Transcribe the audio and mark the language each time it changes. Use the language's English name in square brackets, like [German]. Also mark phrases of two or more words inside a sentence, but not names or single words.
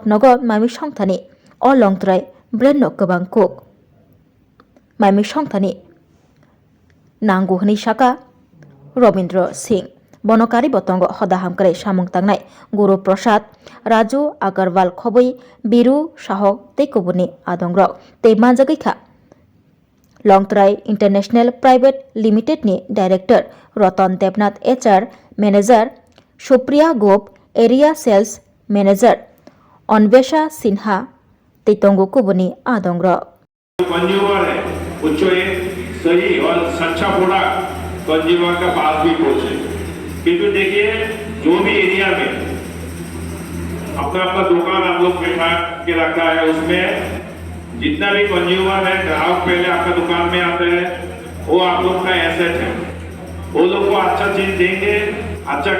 [Kok Borok] नग माइमि संथानि अ लंगतराई ब्रेन गोबां कुक माइमि संथानि नांगौ हनै साका रविन्द्र सिंह बनकारि बतंग हदा हामकारे सामुं तांनाय गुरु प्रसाद राजू अगरवाल खबै बिरु साहक तेकुबुनि आदंग्रक ते मानजागैखा लंगतराई इंटरनेशनल प्राइवेट लिमिटेड नि डायरेक्टर रतन देवनाथ [English] HR manager [Kok Borok] सुप्रिया गोप [English] area sales manager [Kok Borok] अन्वेषा सिन्हा तेतंगु कुबुनी आदंग्रक [Hindi] कंज्यूमर है उसको एक सही और सच्चा प्रोडक्ट कंज्यूमर का पास भी पहुंचे किंतु देखिए जो भी एरिया में अपना अपना दुकान आप लोग बैठा के रखा है उसमें जितना भी कंज्यूमर है ग्राहक पहले आपका दुकान में आते हैं वो आप लोग का एसेट है वो लोग को अच्छा चीज देंगे अच्छा